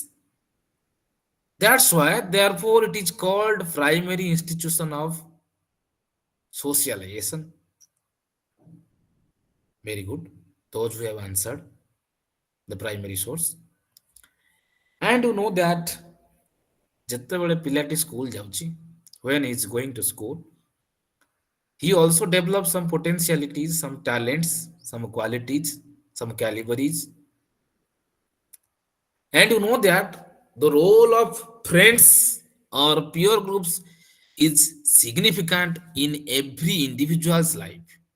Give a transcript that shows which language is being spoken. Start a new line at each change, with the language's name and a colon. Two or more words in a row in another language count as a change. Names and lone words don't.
English: That's why, therefore, it is called primary institution of socialization. Very good. Those who have answered the primary source. And you know that
Odia: ଯେତେବେଳେ ପିଲାଟି ସ୍କୁଲ ଯାଉଛି,
English: when he is going to school, he also develops some potentialities, some talents, some qualities, some calibers. And you know that the role of friends or peer groups is significant in every individual's life.